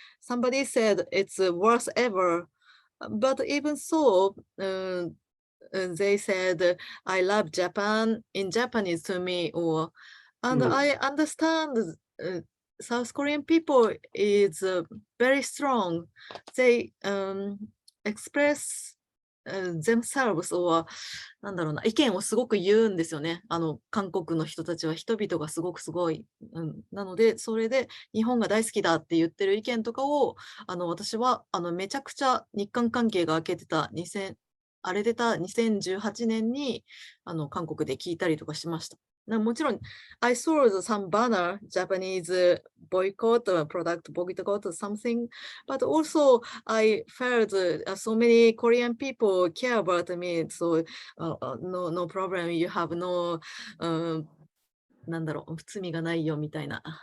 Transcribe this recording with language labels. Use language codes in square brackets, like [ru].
[en] Somebody said it's the worst ever. But even so, they said, I love Japan in Japanese to me, and I understand South Korean people is very strong. They express themselves, or [ja] なんだろうな、意見をすごく言うんですよね。韓国の人たちは人々がすごくすごい。なので、それで日本が大好きだって言ってる意見とかを、私はめちゃくちゃ日韓関係が明けてたあれ出た2018年に韓国で聞いたりとかしました。 [en] もちろん、I saw some banner, Japanese boycott, product boycott or something, but also I felt so many Korean people care about me, so no problem, you have no, [ja] なんだろう、罪がないよみたいな。